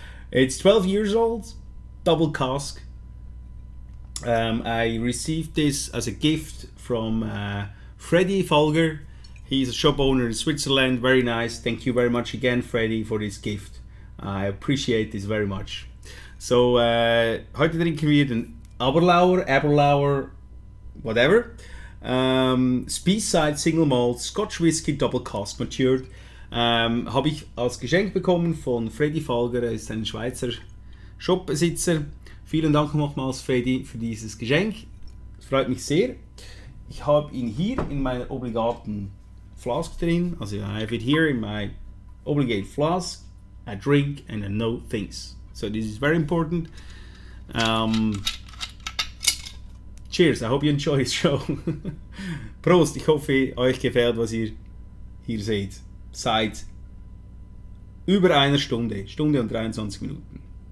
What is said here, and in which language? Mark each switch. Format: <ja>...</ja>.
<en>It's 12 years old, double cask. I received this as a gift from Freddy Folger. He's a shop owner in Switzerland. Very nice. Thank you very much again, Freddy, for this gift. I appreciate this very much.</en> <de>So, heute trinken wir den Aberlauer, whatever.</de> <en>Speyside Single Malt Scotch Whisky Double Cask Matured.</en> <de>Habe ich als Geschenk bekommen von Freddy Folger, er ist ein Schweizer Shopbesitzer. Vielen Dank nochmals, Freddy, für dieses Geschenk. Es freut mich sehr. Ich habe ihn hier in meiner obligaten Flask drin.</de> <en>Also I have it here in my obligate flask. I drink and I know things. So this is very important. Cheers, I hope you enjoy the show.</en> <de>Prost, ich hoffe, euch gefällt, was ihr hier seht. Seit über einer Stunde und 23 Minuten.</de>